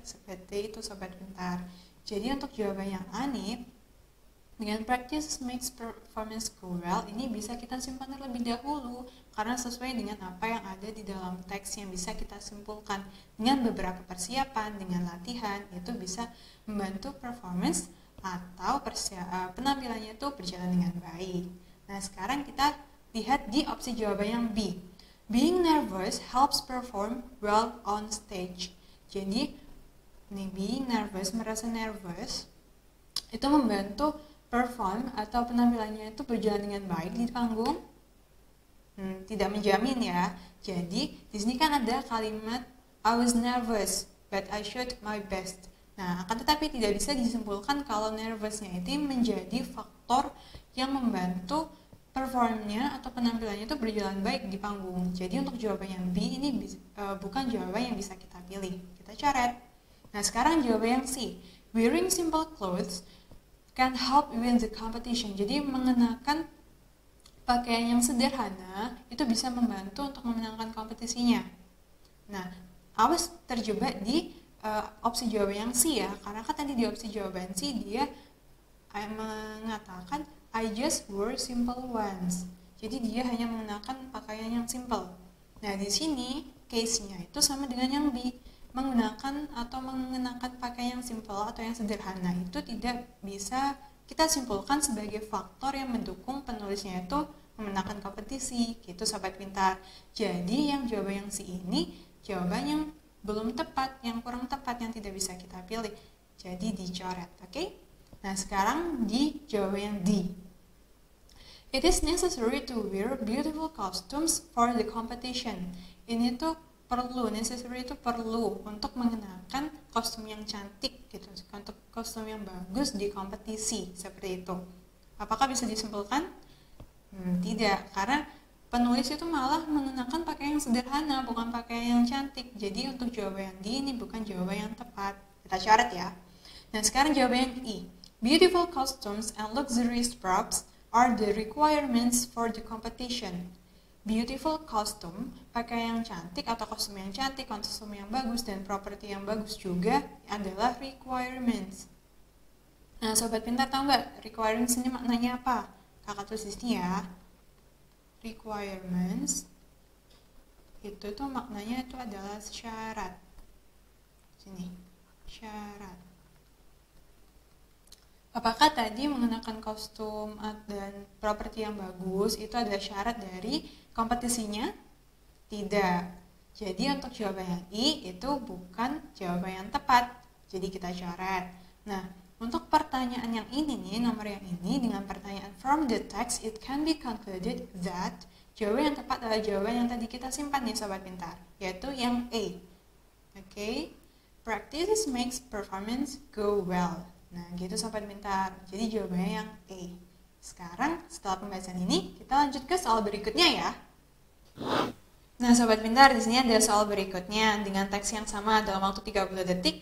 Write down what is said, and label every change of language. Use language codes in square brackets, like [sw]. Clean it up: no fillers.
[id] Seperti itu, Sobat Pintar. Jadi untuk jawaban yang A nih, dengan [en] practice makes performance go well, [id] ini bisa kita simpan terlebih dahulu karena sesuai dengan apa yang ada di dalam teks yang bisa kita simpulkan. Dengan beberapa persiapan, dengan latihan, itu bisa membantu performance atau penampilannya itu berjalan dengan baik. Nah, sekarang kita lihat di opsi jawaban yang B. [en] Being nervous helps perform well on stage. [id] Jadi, [en] being nervous, [id] merasa nervous, itu membantu perform atau penampilannya itu berjalan dengan baik di panggung. Tidak menjamin ya. Jadi, di sini kan ada kalimat [en] I was nervous, but I showed my best. [id] Nah, akan tetapi tidak bisa disimpulkan kalau nervousnya itu menjadi faktor yang membantu performnya atau penampilannya itu berjalan baik di panggung. Jadi untuk jawaban yang B ini bukan jawaban yang bisa kita pilih. Kita coret. Nah, sekarang jawaban yang C. [en] Wearing simple clothes can help win the competition. [id] Jadi mengenakan pakaian yang sederhana itu bisa membantu untuk memenangkan kompetisinya. Nah, awas terjebak di opsi jawaban yang C ya, karena kan tadi di opsi jawaban C dia mengatakan [en] I just wore simple ones. [id] Jadi dia hanya menggunakan pakaian yang simple. Nah, di sini case-nya itu sama dengan yang B. Menggunakan atau mengenakan pakaian yang simple atau yang sederhana itu tidak bisa kita simpulkan sebagai faktor yang mendukung penulisnya itu memenangkan kompetisi, gitu Sobat Pintar. Jadi yang jawaban yang C ini jawaban yang belum tepat, yang kurang tepat, yang tidak bisa kita pilih. Jadi dicoret, oke? Nah, sekarang di jawaban yang D. [en] It is necessary to wear beautiful costumes for the competition. [id] Ini tuh necessary itu perlu untuk mengenakan kostum yang cantik gitu, untuk kostum yang bagus di kompetisi, seperti itu. Apakah bisa disimpulkan? Tidak, karena penulis itu malah menggunakan pakaian yang sederhana, bukan pakaian yang cantik. Jadi untuk jawaban yang D ini bukan jawaban yang tepat. Kita coret ya. Nah, sekarang jawaban yang E. [en] Beautiful costumes and luxurious props are the requirements for the competition. Beautiful costume, [id] pakaian yang cantik atau kostum yang cantik, kostum yang bagus, dan properti yang bagus juga adalah requirements. Nah, sobat pintar tahu nggak requirements ini maknanya apa? Kakak tulis di sini ya. Requirements itu tuh maknanya itu adalah syarat. Sini, syarat. Apakah tadi mengenakan kostum dan properti yang bagus itu adalah syarat dari kompetisinya? Tidak. Jadi untuk jawaban yang I itu bukan jawaban yang tepat. Jadi kita coret. Nah, untuk pertanyaan yang ini nih, nomor yang ini dengan pertanyaan [en] from the text, it can be concluded that [id] jawaban yang tepat adalah jawaban yang tadi kita simpan nih sobat pintar, yaitu yang A. Oke. [en] Practice makes performance go well. [id] Nah, gitu sobat pintar. Jadi jawabannya yang A. Sekarang setelah pembahasan ini, kita lanjut ke soal berikutnya ya. Nah, sobat pintar, di sini ada soal berikutnya dengan teks yang sama dalam waktu 30 detik.